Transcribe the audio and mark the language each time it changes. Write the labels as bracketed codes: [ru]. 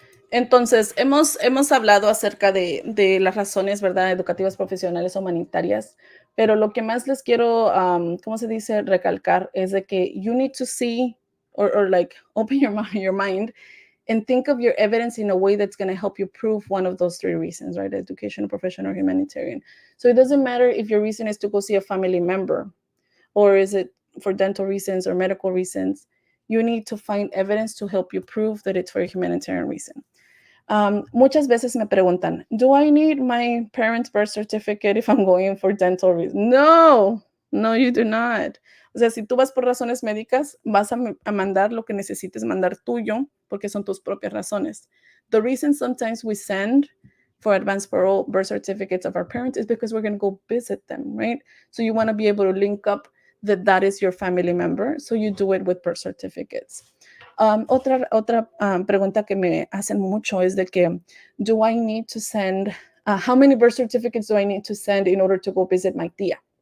[es] Entonces, hemos hablado acerca de las razones, ¿verdad? Educativas, profesionales, humanitarias, pero lo que más les quiero, ¿cómo se dice? Recalcar es de que [en] you need to see or like open your mind and think of your evidence in a way that's going to help you prove one of those three reasons, right? Educational, professional, humanitarian. So it doesn't matter if your reason is to go see a family member, or is it for dental reasons or medical reasons. You need to find evidence to help you prove that it's for a humanitarian reason. [es] Muchas veces me preguntan, [en] do I need my parents' birth certificate if I'm going for dental reasons? No, you do not. [es] O sea, si tú vas por razones médicas, vas a mandar lo que necesites mandar tuyo, porque son tus propias razones. [en] The reason sometimes we send for advance parole birth certificates of our parents is because we're going to go visit them, right? So you want to be able to link up that is your family member, so you do it with birth certificates. [es] Otra pregunta que me hacen mucho es de que, [en] do I need to send, how many birth certificates do I need to send in order to go visit my tía?